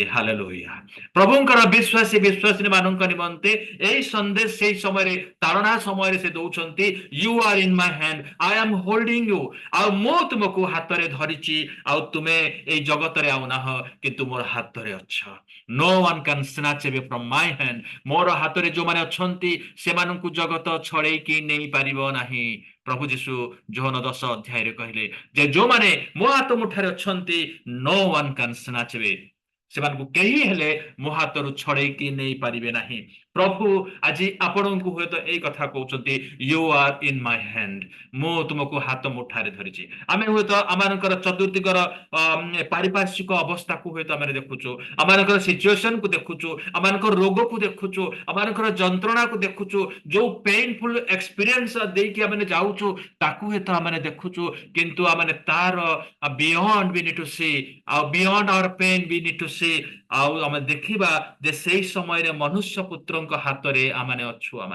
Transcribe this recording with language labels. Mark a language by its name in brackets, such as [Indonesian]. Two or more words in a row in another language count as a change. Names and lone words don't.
[Odia] ହାଲେଲୁୟା। ପ୍ରଭୁଙ୍କର ବିଶ୍ୱାସୀ ମାନଙ୍କ ନିମନ୍ତେ ଏଇ ସନ୍ଦେଶ ସେଇ ସମୟରେ ତାଡ଼ନା ସମୟରେ ସେ ଦଉଛନ୍ତି, [English] You are in my hand, I am holding you. [Odia] ଆଉ ମୁଁ ତୁମକୁ ହାତରେ ଧରିଛି, ଆଉ ତୁମେ ଏଇ ଜଗତରେ ଆଉ ନାହ, କିନ୍ତୁ ମୋର ହାତରେ ଅଛ। [English] No one can snatch away from my hand. [Odia] ମୋର ହାତରେ ଯୋଉମାନେ ଅଛନ୍ତି ସେମାନଙ୍କୁ ଜଗତ ଛଡେଇକି ନେଇ ପାରିବ ନାହିଁ। ପ୍ରଭୁ ଯୀଶୁ ଯୋହନ 10 ଅଧ୍ୟାୟରେ କହିଲେ ଯେ ଯୋଉମାନେ ମୋ ହାତ ମୁଠାରେ ଅଛନ୍ତି, [English] no one can snatch away, [Odia] ସେମାନଙ୍କୁ କେହି ହେଲେ ମୋ ହାତରୁ ଛଡେଇକି ନେଇ ପାରିବେ ନାହିଁ। ପ୍ରଭୁ ଆଜି ଆପଣଙ୍କୁ ହୁଏତ ଏଇ କଥା କହୁଛନ୍ତି, [English] You are in my hand, [Odia] ମୁଁ ତୁମକୁ ହାତ ମୁଠାରେ ଧରିଛି। ଆମେ ହୁଏତ ଆମମାନଙ୍କର ଚତୁର୍ଦିଗର ପାରିପାର୍ଶ୍ୱିକ ଅବସ୍ଥାକୁ ହୁଏତ ଆମେ ଦେଖୁଛୁ, ଆମମାନଙ୍କର ସିଚୁଏସନକୁ ଦେଖୁଛୁ, ଆମମାନଙ୍କର ରୋଗକୁ ଦେଖୁଛୁ, ଆମମାନଙ୍କର ଯନ୍ତ୍ରଣାକୁ ଦେଖୁଛୁ, ଯୋଉ [English] painful experience [Odia] ଦେଇକି ଆମେ ଯାଉଛୁ ତାକୁ ହୁଏତ ଆମେ ଦେଖୁଛୁ, କିନ୍ତୁ ଆମେ ତାର [English] beyond we need to see, [Odia] ଆଉ [English] beyond our pain we need to see, [Odia] ଆଉ ଆମେ ଦେଖିବା ଯେ ସେଇ ସମୟରେ ମନୁଷ୍ୟ ପୁତ୍ରଙ୍କ ହାତରେ ଆମେ ଅଛୁ।